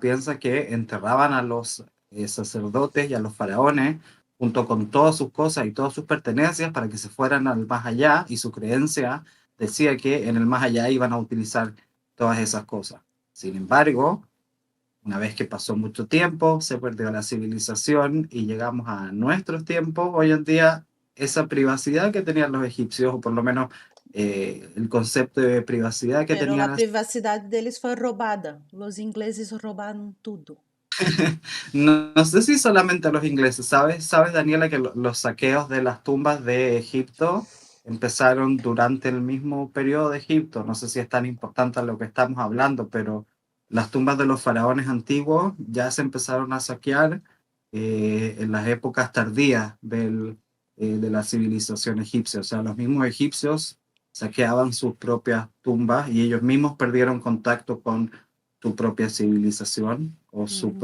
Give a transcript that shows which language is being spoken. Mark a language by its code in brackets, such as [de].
[es] Piensa que enterraban a los sacerdotes y a los faraones junto con todas sus cosas y todas sus pertenencias para que se fueran al más allá, y su creencia decía que en el más allá iban a utilizar todas esas cosas. Sin embargo, una vez que pasó mucho tiempo, se perdió la civilización y llegamos a nuestros tiempos. Hoy en día, esa privacidad que tenían los egipcios, o por lo menos el concepto de privacidad que Pero a tenían, [pt] privacidade deles foi roubada. Os ingleses roubaram tudo. [es] no sé si solamente los ingleses, ¿sabes, Daniela, que los saqueos de las tumbas de Egipto empezaron durante el mismo periodo de Egipto? No sé si es tan importante lo que estamos hablando, pero las tumbas de los faraones antiguos ya se empezaron a saquear en las épocas tardías de la civilización egipcia. O sea, los mismos egipcios saqueaban sus propias tumbas y ellos mismos perdieron contacto con su propia civilización o su